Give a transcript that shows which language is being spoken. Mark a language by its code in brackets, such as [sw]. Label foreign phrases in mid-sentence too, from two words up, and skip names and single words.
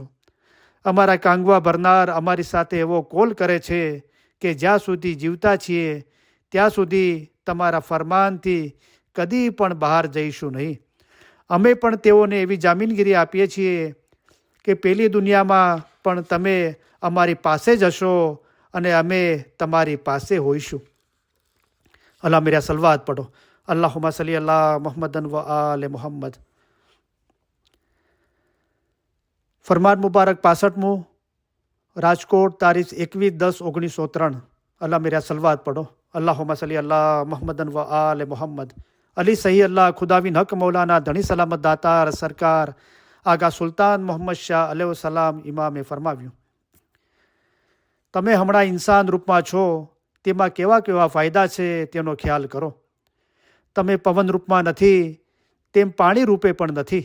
[gu] અમારા કાંગવા ભરનાર અમારી સાથે એવો કોલ કરે છે કે જ્યાં સુધી જીવતા છીએ ત્યાં સુધી તમારા ફરમાનથી કદી પણ બહાર જઈશું નહીં. અમે પણ તેઓને એવી જામીનગીરી આપીએ છીએ કે પેલી દુનિયામાં પણ તમે અમારી પાસે જ હશો અને અમે તમારી પાસે હોઈશું. [ur] اللہ میرا صلوات پڑھو. [ar] اللهم صل على محمد وآل محمد. [gu] ફરમાન મુબારક 65મું, રાજકોટ, તારીખ 21/10/1903. [ur] اللہ میرا صلوات پڑھو. [ar] اللهم صل على محمد وآل محمد. [gu] અલી સહી અલ્લાહ ખુદાવિન હક મૌલાના ધણી સલામત દાતાર સરકાર આગા સુલતાન મોહમ્મદ શાહ અલૈહિસ્સલામ ઇમામે ફરમાવ્યું, તમે હમણાં ઇન્સાન રૂપમાં છો, તેમાં કેવા કેવા ફાયદા છે તેનો ખ્યાલ કરો. તમે પવન રૂપમાં નથી, તેમ પાણી રૂપે પણ નથી.